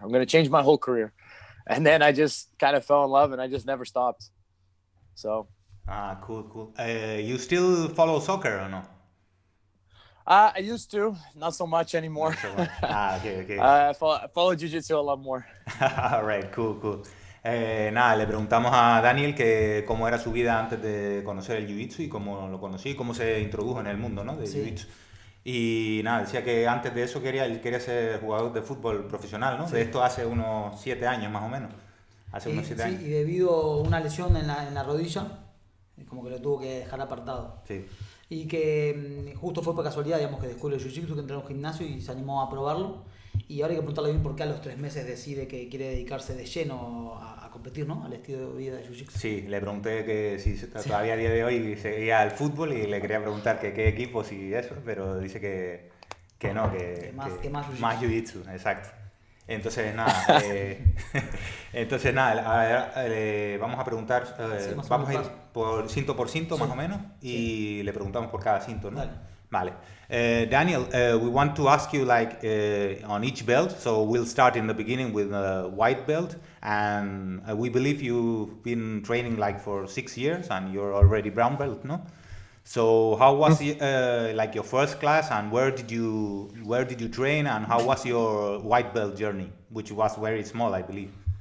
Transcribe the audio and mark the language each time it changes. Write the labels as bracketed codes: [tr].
[en] I'm gonna change my whole career. And then I just kind of fell in love, and I just never stopped. So. Cool. You still follow soccer or no? I used to, not so much anymore. Not so much. Okay. I follow Jiu-Jitsu a lot more. All right, cool. [es] Nada, le preguntamos a Daniel que cómo era su vida antes de conocer el Jiu-Jitsu y cómo lo conocí, cómo se introdujo en el mundo, ¿no? De Jiu-Jitsu. Y nada, decía que antes de eso él quería ser jugador de fútbol profesional, ¿no? Sí. De esto hace unos 7 años más o menos. Unos 7 años. Y debido a una lesión en la rodilla, como que lo tuvo que dejar apartado. Sí. Y que justo fue por casualidad, digamos, que descubrió el Jiu-Jitsu, que entró en un gimnasio y se animó a probarlo. Y ahora hay que preguntarle bien por qué a los 3 meses decide que quiere dedicarse de lleno a competir, ¿no? Al estilo de vida de Jiu-Jitsu. Sí, le pregunté que si todavía a día de hoy seguía al fútbol y le quería preguntar que qué equipos y eso, pero dice que no, que más Jiu-Jitsu, exacto. Entonces nada, vamos a preguntar, vamos a ir por cinto más o menos y le preguntamos por cada cinto, ¿no? Vale. [en] Daniel, we want to ask you on each belt, so we'll start in the beginning with a white belt, and we believe you've been training for 6 years and you're already brown belt, no? So how was your first class, and where did you train, and how was your white belt journey, which was very small, I believe?